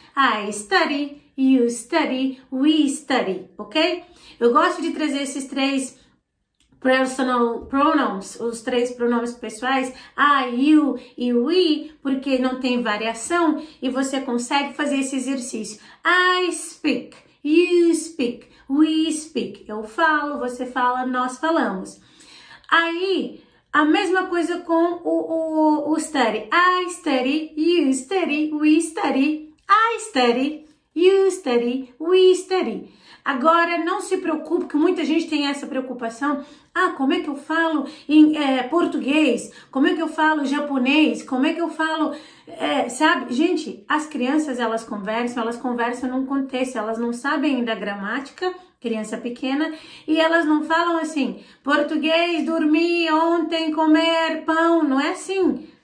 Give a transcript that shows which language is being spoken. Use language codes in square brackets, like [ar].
[en] I study, you study, we study, ok? [pt] Eu gosto de trazer esses três [en] personal pronouns, [pt] os três pronomes pessoais, [en] I, you [pt] e we, porque não tem variação e você consegue fazer esse exercício. [en] I speak, you speak, we speak. [pt] Eu falo, você fala, nós falamos. Aí, a mesma coisa com o study. [en] I study, you study, we study. I study, you study, we study. [pt] Agora, não se preocupe, que muita gente tem essa preocupação. Ah, como é que eu falo em português? Como é que eu falo japonês? Como é que eu falo, sabe? Gente, as crianças, elas conversam num contexto, elas não sabem ainda a gramática, criança pequena, e elas não falam assim, português, dormir, ontem, comer, pão, não é assim.